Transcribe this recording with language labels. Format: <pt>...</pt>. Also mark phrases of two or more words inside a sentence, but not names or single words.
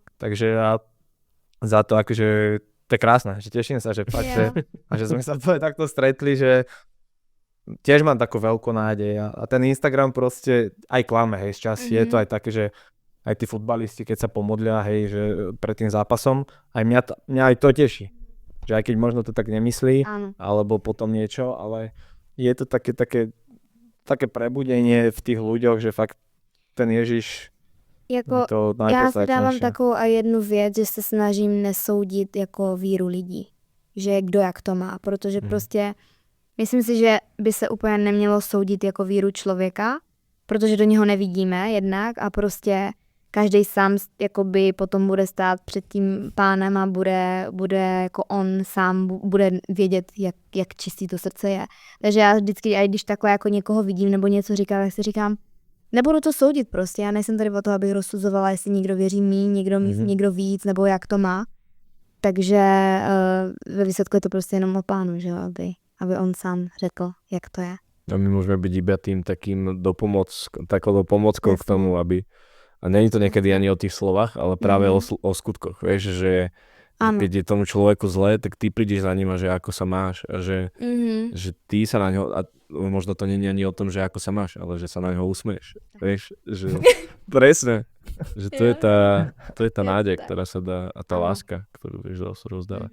<sk>Takže ja za to akože, to je krásne, že teším sa, že fakt, a že sme sa takto stretli, že tiež mám takú veľkú nádej a ten Instagram proste aj klame, hej, z časti je to aj také, že aj tí futbalisti, keď sa pomodlia, hej, že pred tým zápasom, aj mňa aj to teší. Že aj keď možno to tak nemyslí, alebo potom niečo, ale je to také prebudenie v tých ľuďoch, že fakt ten Ježiš</sk> <cs>jako,</cs> <sk>to najpodstatnejšie.</sk> <cs>Já si dávám takovou a jednu věc, že se snažím nesoudit jako víru lidí. Že kdo jak to má, protože prostě myslím si, že by se úplně nemělo soudit jako víru člověka, protože do něho nevidíme jednak a prostě každý sám jakoby potom bude stát před tím pánem a bude jako on sám bude vědět, jak čistý to srdce je. Takže já vždycky, i když takhle jako někoho vidím nebo něco říkám, tak si říkám, nebudu to soudit prostě, já nejsem tady o toho, abych rozsuzovala, jestli někdo věří míň, někdo víc, nebo jak to má. Takže ve výsledku je to prostě jenom o pánu, že aby on sám řekl, jak to je.</cs> <sk>A my môžeme byť iba tým takou pomockou k tomu, aby... A není to niekedy ani o tých slovách, ale práve o skutkoch, vieš, že keď je tomu človeku zlé, tak ty prídeš za ním a že ako sa máš a že ty sa na ňo, a možno to nie je ani o tom, že ako sa máš, ale že sa na ňo usmieš, vieš, že presne, že to je tá nádej, ktorá sa dá a tá láska, ktorú vieš rozdávať.</sk>